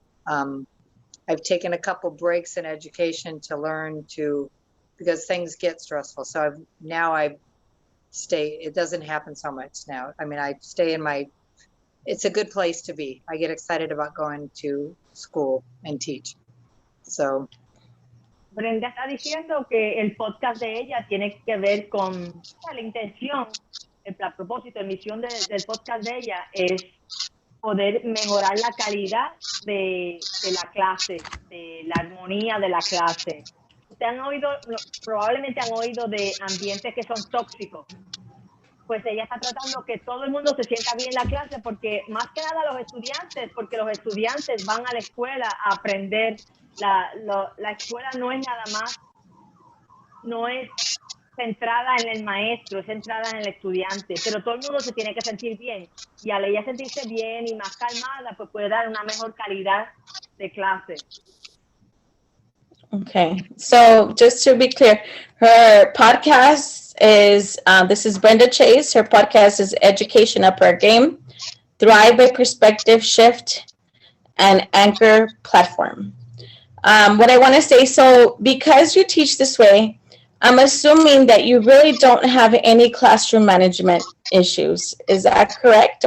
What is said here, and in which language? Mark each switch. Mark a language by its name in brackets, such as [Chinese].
[English] I've taken a couple breaks in education to learn because things get stressful. So it doesn't happen so much now. I mean, I stay it's a good place to be. I get excited about going to school and teach. So. [Spanish] Brenda está diciendo que el podcast de ella tiene que ver con la intención, el propósito, la misión del podcast de ella es poder mejorar la calidad de la clase, de la armonía de la clase. Ustedes probablemente han oído de ambientes que son tóxicos. Pues ella está tratando que todo el mundo se sienta bien en la clase, porque más que nada porque los estudiantes van a la escuela a aprender. La escuela no es nada más, no es centrada en el maestro, es centrada en el estudiante, pero todo el mundo se tiene que sentir bien, y al ella sentirse bien y más calmada, pues puede dar una mejor calidad de clase. [English] Okay, so just to be clear, her podcast is, this is Brenda Chase. Her podcast is Education Up Our Game, Thrive by Perspective Shift, and Anchor Platform. What I want to say, so because you teach this way, I'm assuming that you really don't have any classroom management issues. Is that correct?